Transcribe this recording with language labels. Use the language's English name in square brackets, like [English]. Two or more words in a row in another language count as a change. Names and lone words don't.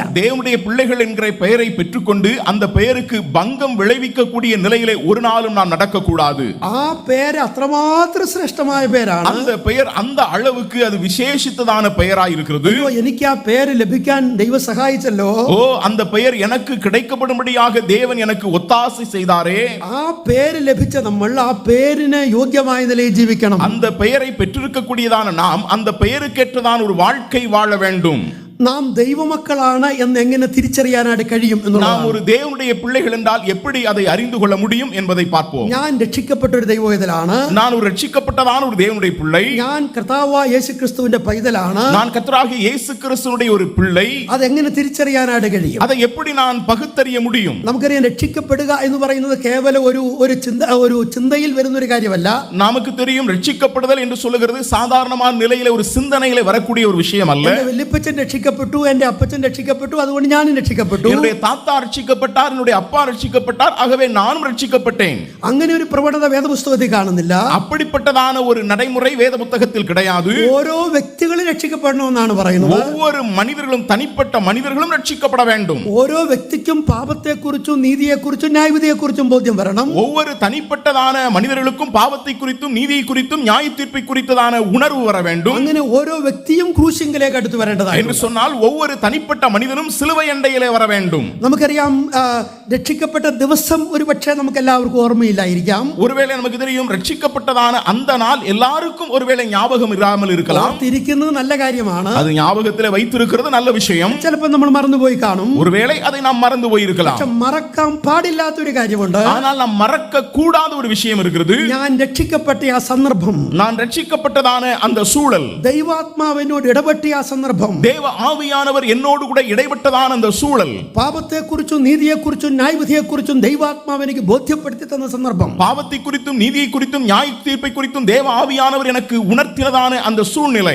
[Tamil] தேவனுடைய பிள்ளைகள் என்கிற பெயரை பெற்றுக்கொண்டு அந்த பெயருக்கு பங்கம் விளைவிக்கக்கூடிய நிலையிலே ஒரு நாளும் நாம் நடக்கக்கூடாது. [Malayalam] ആ പേര് അത്രമാത്രം ശ്രേഷ്ഠമായ പേരാണ്. [Tamil] அந்த பெயர் அந்த அளவுக்கு அது விசேஷித்ததான பெயராய் இருக்கிறது. [Malayalam] എനിക്ക് ആ പേര് ലഭിക്കാൻ ദൈവം സഹായിച്ചല്ലോ. [Tamil] ஓ, அந்த பெயர் எனக்கு கிடைக்கப்படும்படியாக தேவன் எனக்கு ஒத்தாசை செய்தாரே. [Malayalam] ആ പേര് ലഭിച്ച നമ്മൾ ആ പേരിന് യോഗ്യമായ നിലയിൽ ജീവിക്കണം. [Tamil] அந்த பெயரை பெற்றிருக்கக்கூடியதான நாம் அந்த பெயருக்கேற்றதான ஒரு வாழ்க்கை வாழ வேண்டும். [Malayalam] നാം ദൈവമക്കളാണ് എന്ന് എങ്ങനെ തിരിച്ചറിയാനായിട്ട് കഴിയും എന്നുള്ളതാണ്. [Tamil] நாம் ஒரு தேவனுடைய பிள்ளைகள் என்றால் எப்படி அதை அறிந்து கொள்ள முடியும் என்பதை பார்ப்போம். [Malayalam] ഞാൻ രക്ഷിക്കപ്പെട്ട ഒരു ദൈവവേദലാണ്. [Tamil] நான் ஒரு ரட்சிக்கப்பட்டதான ஒரு தேவனுடைய பிள்ளை. [Malayalam] ഞാൻ കർത്താവായ യേശുക്രിസ്തുവിന്റെ പൈതലാണ്. [Tamil] நான் கர்த்தராகிய இயேசு கிறிஸ்துவினுடைய ஒரு பிள்ளை. [Malayalam] അതെങ്ങനെ തിരിച്ചറിയാനായിട്ട് കഴിയും? [Tamil] அதை எப்படி நான் பகுத்தறிய முடியும்? [Malayalam] നമുക്കറിയാം, രക്ഷിക്കപ്പെടുക എന്ന് പറയുന്നത് കേവലം ഒരു ചിന്തയിൽ വരുന്ന ഒരു കാര്യമല്ല. [Tamil] நமக்கு தெரியும், ரட்சிக்கப்படுதல் என்று சொல்லுகிறது சாதாரணமான நிலையில ஒரு சிந்தனையில வரக்கூடிய ஒரு விஷயம் அல்ல. [Malayalam] എന്റെ വല്യപ്പച്ചൻ രക്ഷിക്കപ്പെട്ടു, എന്റെ അപ്പച്ചൻ രക്ഷിക്കപ്പെട്ടു, അതുകൊണ്ട് ഞാനും രക്ഷിക്കപ്പെട്ടു. [Tamil] என்னுடைய தாத்தா ரட்சிக்கப்பட்டார், என்னுடைய அப்பா ரட்சிக்கப்பட்டார், ஆகவே நானும் ரட்சிக்கப்பட்டேன். [Malayalam] അങ്ങനെ ഒരു പ്രവണത വേദപുസ്തകത്തിൽ കാണുന്നില്ല. [Tamil] அப்படிப்பட்டதான ஒரு நடைமுறை வேத புத்தகத்தில் கிடையாது. [Malayalam] ഓരോ വ്യക്തികളും രക്ഷിക്കപ്പെടണമെന്നാണ് പറയുന്നത്. [Tamil] ஒவ்வொரு மனிதர்களும் தனிப்பட்ட மனிதர்களும் ரட்சிக்கப்பட வேண்டும். [Malayalam] ഓരോ വ്യക്തിക്കും പാപത്തെക്കുറിച്ചും നീതിയെക്കുറിച്ചും ന്യായവിധിയെക്കുറിച്ചും ബോധ്യം വരണം. [Tamil] ஒவ்வொரு தனிப்பட்டதான மனிதர்களுக்கும் பாவத்தை குறித்தும் நீதியை குறித்தும் நியாய தீர்ப்பை குறித்ததான உணர்வு வர வேண்டும். [Malayalam] അങ്ങനെ ഓരോ വ്യക്തിയും ക്രൂശിങ്കിലേക്ക് അടുത്ത് വരേണ്ടതാണ്. [Tamil] என்று சொன்னால் ஒவ்வொரு தனிப்பட்ட மனிதனும் சிலுவை அண்டையிலே வர வேண்டும். [Malayalam] നമുക്കറിയാം, രക്ഷിക്കപ്പെട്ട ദിവസം ഒരുപക്ഷെ നമുക്ക് എല്ലാവർക്കും ഓർമ്മയില്ലായിരിക്കാം. [Tamil] ஒருவேளை நமக்கு தெரியும், ரட்சிக்கப்பட்டதான அந்த நாள் எல்லாருக்கும் ஒருவேளை ஞாபகம் இல்லாமல் இருக்கலாம். [Malayalam] തിരിക്കുന്നത് നല്ല കാര്യമാണ്. [Tamil] அது ஞாபகத்திலே வைத்திருக்கிறது நல்ல விஷயம். [Malayalam] ചിലപ്പോൾ നമ്മൾ മറന്നുപോയി കാണും. [Tamil] ஒருவேளை அதை நாம் மறந்து போயிருக்கலாம். [Malayalam] പക്ഷെ മറക്കാൻ പാടില്ലാത്ത ഒരു കാര്യമുണ്ട്. [Tamil] ஆனால் நாம் மறக்க கூடாத ஒரு விஷயம் இருக்கிறது. [Malayalam] ഞാൻ രക്ഷിക്കപ്പെട്ട ആ സന്ദർഭം, [Tamil] நான் ரட்சிக்கப்பட்டதான அந்த சூழல், [Malayalam] ദൈവാത്മാവിനോട് ഇടപെട്ട ആ സന്ദർഭം, [Tamil] தேவ ஆவியானவர் என்னோடு கூட இடைப்பட்டதான அந்த சூழல், [Malayalam] പാപത്തെക്കുറിച്ചും നീതിയെക്കുറിച്ചും ന്യായവിധിയെക്കുറിച്ചും ദൈവാത്മാവ് എനിക്ക് ബോധ്യപ്പെടുത്തി തന്ന സന്ദർഭം, [Tamil] பாவத்தை குறித்தும் நீதியை குறித்தும் நியாய தீர்ப்பை குறித்தும் தேவ ஆவியானவர் எனக்கு உணர்த்தினதான அந்த சூழ்நிலை,